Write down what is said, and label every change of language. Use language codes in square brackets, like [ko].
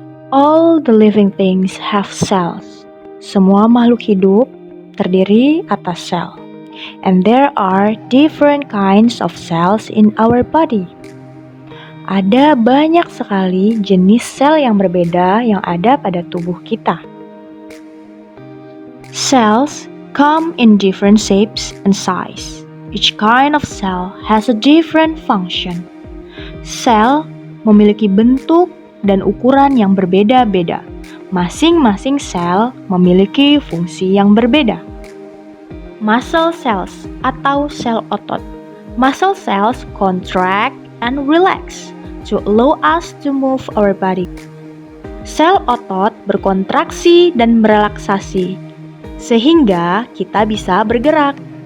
[en] All the living things have cells. [id] Semua makhluk hidup terdiri atas sel. [en] And there are different kinds of cells in our body. [id] Ada banyak sekali jenis sel yang berbeda yang ada pada tubuh kita. [en] Cells come in different shapes and size. Each kind of cell has a different function. [id] Sel memiliki bentuk dan ukuran yang berbeda-beda. Masing-masing sel memiliki fungsi yang berbeda. Muscle cells atau sel otot. [en] Muscle cells contract and relax to allow us to move our body. [id] Sel otot berkontraksi dan merelaksasi sehingga kita bisa bergerak.